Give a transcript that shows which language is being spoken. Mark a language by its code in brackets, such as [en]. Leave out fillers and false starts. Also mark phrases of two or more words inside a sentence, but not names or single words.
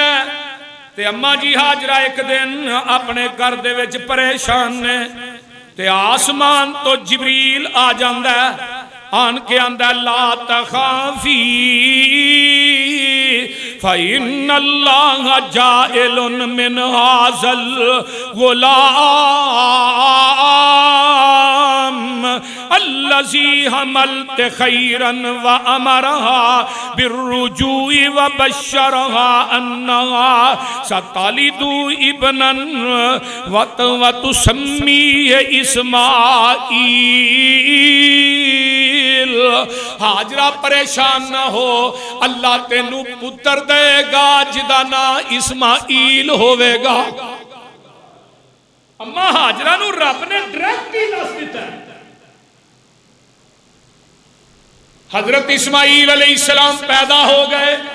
[pa] ਤੇ ਅੰਮਾ ਜੀ ਹਾਜਰਾ ਇੱਕ ਦਿਨ ਆਪਣੇ ਘਰ ਦੇ ਵਿੱਚ ਪਰੇਸ਼ਾਨ ਨੇ ਤੇ ਆਸਮਾਨ ਤੋਂ ਜਿਬਰੀਲ ਆ ਜਾਂਦਾ, ਆਣ ਕੇ ਆਂਹਦਾ [ar] لا تخافي فإن الله جاعل من هذا الغلام الذي حملت خيرا وأمرها بالرجوع وبشرها أنها ستلد ابنا وتسميه إسماعيل. [pa] ਹਾਜਰਾ ਪਰੇਸ਼ਾਨ ਨਾ ਹੋ, ਅੱਲਾਹ ਤੈਨੂੰ ਪੁੱਤਰ ਦੇਗਾ ਜਿਹਦਾ ਨਾਂ ਇਸਮਾਈਲ ਹੋਵੇਗਾ। ਅੰਮਾ ਹਾਜਰਾ ਨੂੰ ਰੱਬ ਨੇ ਡਾਇਰੈਕਟ ਹੀ ਦੱਸ ਦਿੱਤਾ। ਹਜ਼ਰਤ ਇਸਮਾਈਲ ਅਲੈਹਿੱਸਲਾਮ ਪੈਦਾ ਹੋ ਗਏ।